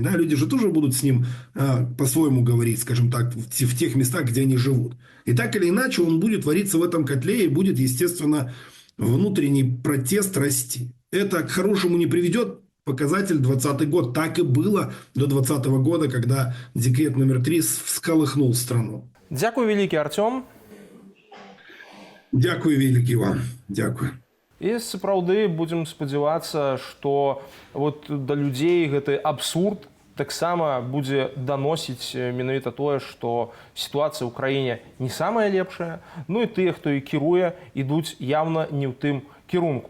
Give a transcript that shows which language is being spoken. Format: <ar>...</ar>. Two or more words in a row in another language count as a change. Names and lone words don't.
<ru>Да, люди же тоже будут с ним по-своему говорить, скажем так, в тех местах, где они живут. И так или иначе он будет вариться в этом котле и будет, естественно, внутренний протест расти. Это к хорошему не приведет. Показатель 2020 год. Так и было до 2020 года, когда декрет номер 3 всколыхнул страну.</ru> <be>Дякую вялікі, Артём. Дякую вялікі вам. Дякую. І сапраўды будзем спадзявацца, што вот да людзей гэты абсурд таксама будзе даносіць менавіта тое, што сітуацыя ў краіне не самая лепшая, ну і тыя, хто і кіруе, ідуць явна не ў тым кірунку.</be>